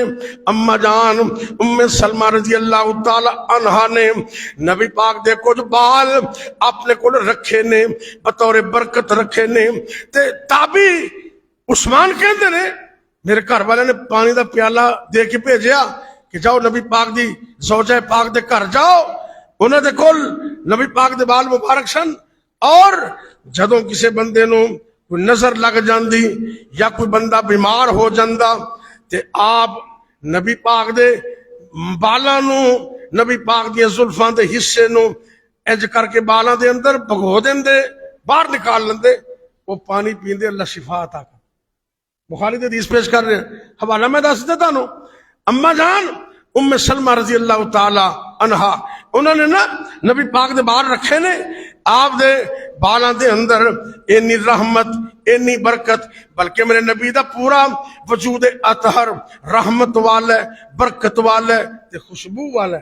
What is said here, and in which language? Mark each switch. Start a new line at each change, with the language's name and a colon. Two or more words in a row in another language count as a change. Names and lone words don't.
Punjabi: اما جان ام سلمہ رضی اللہ تعالی عنہا نے نبی پاک دے کچھ بال اپنے کول رکھے نے بطور برکت رکھے نے تے تابعی عثمان کہندے نے میرے گھر والے نے پانی دا پیالہ دے کے بھیجیا کہ جاؤ نبی پاک دی زوجہ پاک دے گھر جاؤ انہاں دے کول نبی پاک دے بال مبارک سن اور جدوں کسے بندے نو کوئی نظر لگ جاندی یا کوئی بندہ بیمار ہو جاندا تے آپ نبی پاک دے بالاں نو نبی پاک دی زلفاں دے حصے نو انج کر کے بالاں دے اندر بھگو دیندے باہر نکال لیندے وہ پانی پیندے اللہ شفا عطا کر. بخاری دی حدیث پیش کر رہے ہیں حوالہ میں دس دیتا نو. اما جان ام سلمہ رضی اللہ تعالی عنہا انہوں نے نا نبی پاک دے بال رکھے نے آپ دے بالاں دے اندر اینی رحمت اینی برکت بلکہ میرے نبی دا پورا وجود اطہر رحمت والا برکت والا تے خوشبو والا.